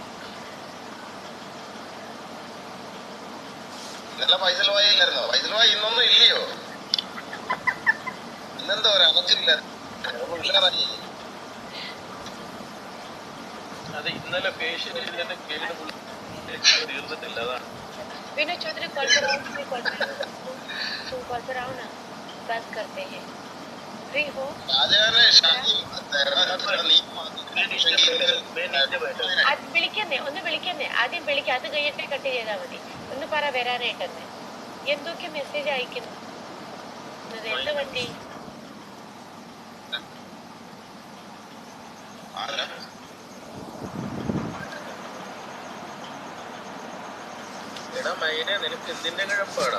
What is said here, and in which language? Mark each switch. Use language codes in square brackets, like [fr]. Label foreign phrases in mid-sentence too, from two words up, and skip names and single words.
[ml] ഇന്നലെ ഫൈസൽ ഭായി ഇല്ലായിരുന്നോ? ഫൈസൽ ഭായി ഇന്നൊന്നും ഇല്ലയോ? ഇന്നെന്താ ഒരു അനച്ചില്ല, ഉഷാറായി. അത് ഇന്നലെ ഫേഷ്യൽ ചെയ്തിട്ട് കേട് തീർന്നിട്ടില്ല. അതാണ് [hi] विनोद चौधरी कॉल पर आओ ना, बात करते हैं. फ्री हो? [ml] അത് വിളിക്കുന്നേ, ഒന്ന് വിളിക്കുന്നേ, ആദ്യം വിളിക്കാം, അത് കഴിഞ്ഞിട്ട് കട്ട് ചെയ്താൽ മതി. ഒന്ന് പറ വരാനായിട്ടെന്ന്. എന്തൊക്കെ മെസ്സേജ് അയക്കുന്നു, എന്ത് പറ്റി? എടാ മൈനെ, നിനക്ക് എന്തിന്റെ കിഴപ്പാടാ?